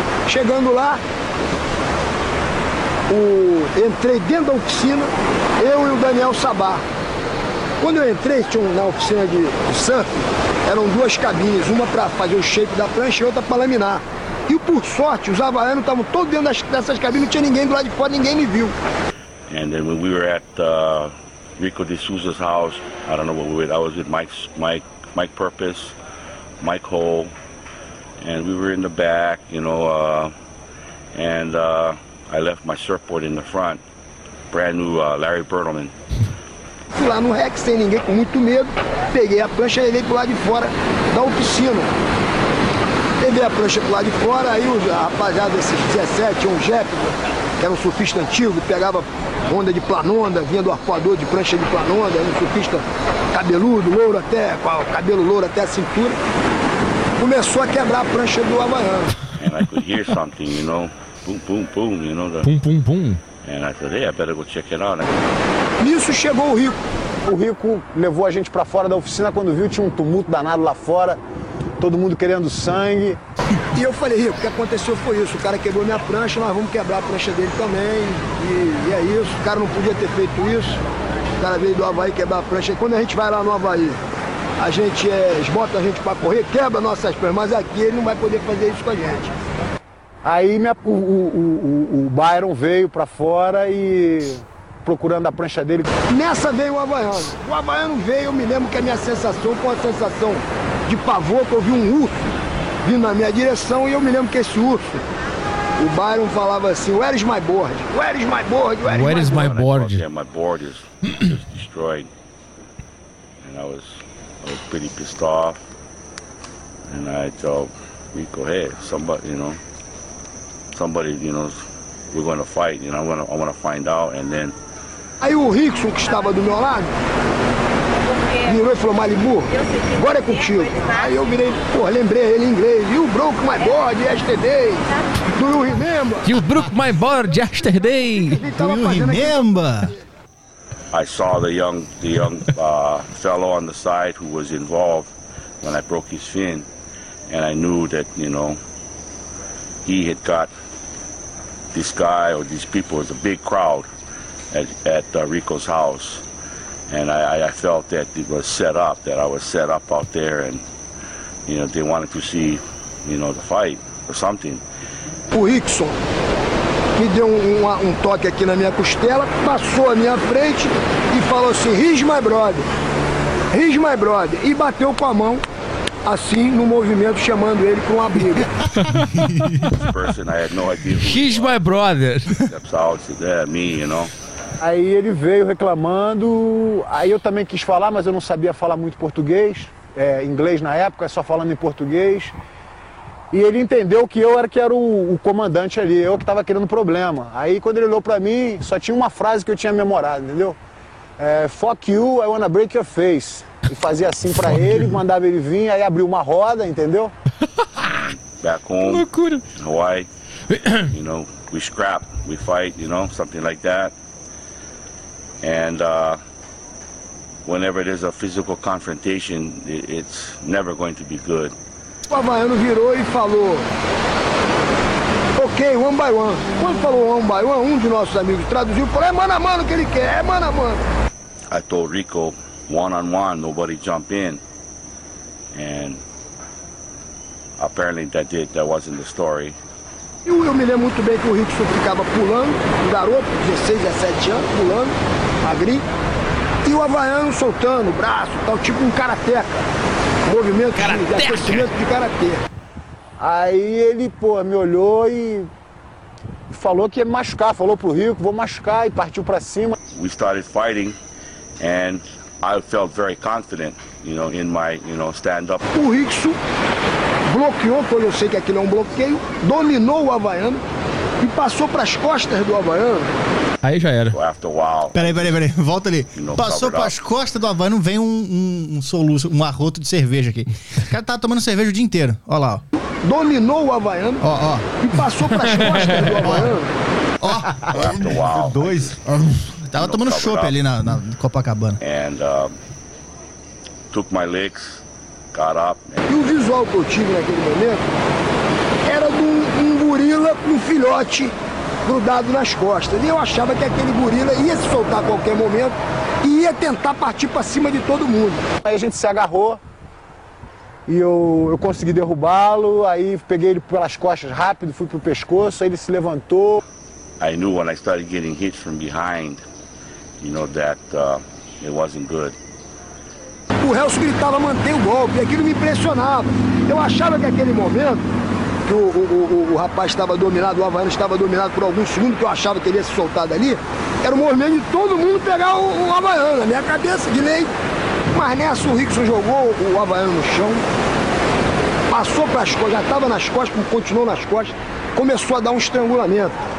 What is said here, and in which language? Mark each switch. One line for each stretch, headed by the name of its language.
Portuguese: Chegando lá, entrei dentro da oficina, eu e o Daniel Sabá. Quando eu entrei, tinha na oficina de surf, eram duas cabines, uma para fazer o shape da prancha e outra para laminar. E por sorte, os havaianos estavam todos dentro dessas cabines, não tinha ninguém do lado de fora, ninguém me viu.
English: And then when we were at Rico de Souza's house, I don't know what we were, I was with Mike Purpose, Mike Hole, and we were in the back, you know, and I left my surfboard in the front, brand new Larry Bertelman.
Portuguese: Fui lá no rec sem ninguém, com muito medo, peguei a prancha e levei pro lado de fora da oficina. Levei a prancha pro lado de fora, aí os rapaziada desses 17, um Jeff, que era um surfista antigo, pegava onda de planonda, vinha do arpoador de prancha de planonda, era um surfista cabeludo, louro até, com cabelo louro até a cintura, começou a quebrar a prancha do havaiano.
English: And I could hear something, you know, pum, pum, pum, you know, the... pum, pum, pum. And I said, hey, I better go check it out.
Portuguese: Nisso chegou o Rico. O Rico levou a gente pra fora da oficina, quando viu tinha um tumulto danado lá fora, todo mundo querendo sangue. E eu falei, Rico, o que aconteceu foi isso. O cara quebrou minha prancha, nós vamos quebrar a prancha dele também. E é isso. O cara não podia ter feito isso. O cara veio do Havaí quebrar a prancha. E quando a gente vai lá no Havaí, a gente esbota a gente pra correr, quebra nossas pranchas. Mas aqui ele não vai poder fazer isso com a gente. Aí o Byron veio pra fora e... procurando a prancha dele. Nessa veio o havaiano. O havaiano veio, eu me lembro que a minha sensação foi uma sensação de pavor, que eu vi um urso vindo na minha direção, e eu me lembro que esse urso, o Byron falava assim,
English: where is my board? Where is my board? Where is my board? My board is just destroyed. And I was pretty pissed off. And I told Rico, hey, somebody, we're going to fight, you know, I want to find out, and then...
Portuguese: Aí o Rickson, que estava do meu lado, virou e falou, Malibu, agora é contigo. Aí eu virei, pô, lembrei ele em inglês.
English: You broke my board yesterday. Do you remember? You broke my board yesterday. Do you remember? I saw the young fellow on the side who was involved when I broke his fin. And I knew that, you know, he had got this guy or these people. It was a big crowd at Rico's house, and I felt that it was set up, that I was set up out there, and you know, they wanted to see, you know, the fight or something.
Portuguese: O Rickson me deu um toque aqui na minha costela, passou à minha frente e falou assim,
English: he's my brother,
Portuguese: e bateu com a mão assim no movimento, chamando ele com um abrigo.
English: Person, I had no idea. He's my brother. Steps out, yeah, me, you know.
Portuguese: Aí ele veio reclamando, aí eu também quis falar, mas eu não sabia falar muito português, inglês na época, só falando em português. E ele entendeu que eu era que era o comandante ali, eu que estava querendo problema. Aí quando ele olhou pra mim, só tinha uma frase que eu tinha memorado, entendeu?
English: Fuck you, I wanna break your face.
Portuguese: E fazia assim pra ele, mandava ele vir, aí abriu uma roda, entendeu?
English: Back home,
Portuguese: loucura.
English: Hawaii, you know, we scrap, we fight, you know, something like that. And whenever there's a physical confrontation, it's never going to be good.
Portuguese: O havaiano virou e falou, ok,
English: one by one.
Portuguese: Quando falou
English: one by one,
Portuguese: um de nossos amigos traduziu e falou, é mano a mano que ele quer, é mano a mano.
English: I told Rico, one on one, nobody jump in. And apparently that wasn't the story.
Portuguese: Eu me lembro muito bem que o Rico ficava pulando, um garoto, 16, 17 anos, pulando. Magrinho, e o havaiano soltando o braço, tal, tipo um karateca, movimento de karatê. Aí ele, pô, me olhou e falou que ia me machucar, falou pro Rico, vou machucar, e partiu pra cima. We started fighting, and I felt very confident, you know, in my, you know, stand-up. O Rickson bloqueou, pois eu sei que aquilo é um bloqueio, dominou o Havaiano e passou pras costas do Havaiano. Aí já era. Peraí, volta ali. Passou pras costas do Havaiano, vem um arroto de cerveja aqui. O cara tava tomando cerveja o dia inteiro, ó lá. Ó. Dominou o Havaiano e passou pras costas do Havaiano. Ó, dois. Tava tomando chopp ali na Copacabana.
English: And took my legs, got up.
Portuguese: E o visual que eu tive naquele momento era de um gorila com um filhote grudado nas costas. E eu achava que aquele gorila ia se soltar a qualquer momento e ia tentar partir pra cima de todo mundo. Aí a gente se agarrou e eu consegui derrubá-lo. Aí peguei ele pelas costas rápido, fui pro pescoço, aí ele se levantou.
English: I knew when I started getting hit from behind, you know, that it wasn't good.
Portuguese: O Helso gritava, mantém o golpe, aquilo me impressionava. Eu achava que aquele momento, que o rapaz estava dominado, o Havaiano estava dominado por algum segundo, que eu achava que ele ia se soltar dali, era o movimento de todo mundo pegar o Havaiano, na minha cabeça de lei. Mas nessa o Rickson jogou o Havaiano no chão, passou para as costas, já estava nas costas, continuou nas costas, começou a dar um estrangulamento.